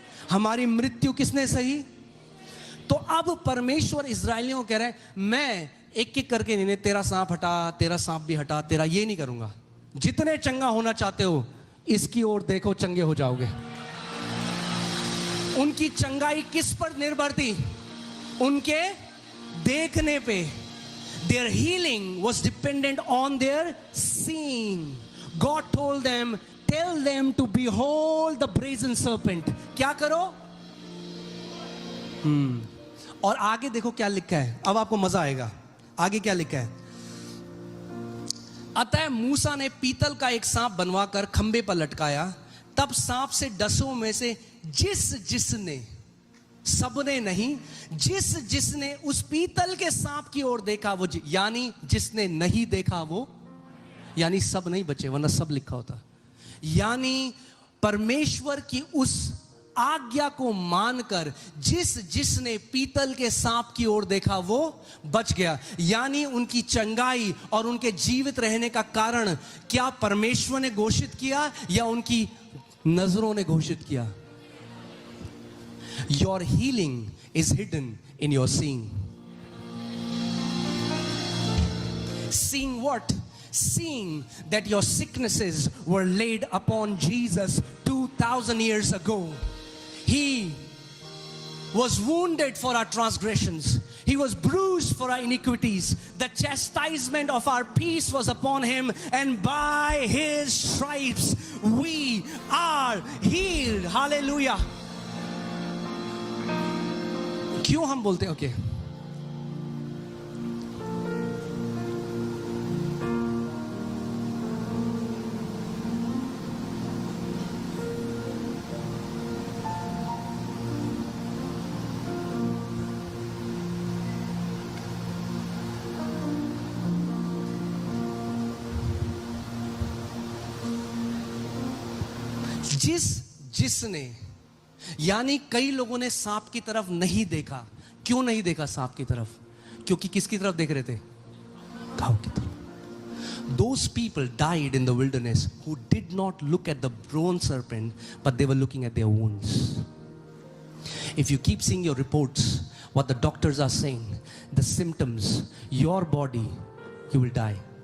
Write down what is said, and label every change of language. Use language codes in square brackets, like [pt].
[hi] हमारी मृत्यु किसने सही? तो अब परमेश्वर इस्राएलियों को कह रहे हैं, मैं एक एक करके नहीं, तेरा सांप हटा, तेरा सांप भी हटा, तेरा ये नहीं करूंगा। जितने चंगा होना चाहते हो इसकी ओर देखो, चंगे हो जाओगे। उनकी चंगाई किस पर निर्भर थी? उनके देखने पे। [en] Their healing was dependent on their seeing. God told them, tell them to behold the brazen serpent. [hi] क्या करो? और आगे देखो क्या लिखा है। अब आपको मजा आएगा। आगे क्या लिखा है? अतः मूसा ने पीतल का एक सांप बनवाकर खंबे पर लटकाया। तब सांप से डसों में से जिसने, सबने नहीं, जिसने उस पीतल के सांप की ओर देखा वो, यानी जिसने नहीं देखा वो, यानी सब नहीं बचे, वरना सब लिखा होता। यानी परमेश्वर की उस आज्ञा को मानकर जिसने पीतल के सांप की ओर देखा वो बच गया। यानी उनकी चंगाई और उनके जीवित रहने का कारण क्या परमेश्वर ने घोषित किया या उनकी नजरों ने घोषित किया? [en] Your healing is hidden in your seeing. Seeing what? Seeing that your sicknesses were laid upon Jesus 2000 years ago. He was wounded for our transgressions. He was bruised for our iniquities. The chastisement of our peace was upon him, and by his stripes we are healed. Hallelujah. [hi] क्यों हम बोलते हैं? Okay, जिसने, यानी कई लोगों ने सांप की तरफ नहीं देखा। क्यों नहीं देखा सांप की तरफ? क्योंकि किसकी तरफ देख रहे थे? घाव की तरफ। [en] Those people died in the wilderness who did not look at the bronze serpent, but they were looking at their wounds. If you keep seeing your reports, what the doctors are saying, the symptoms, your body, you will die.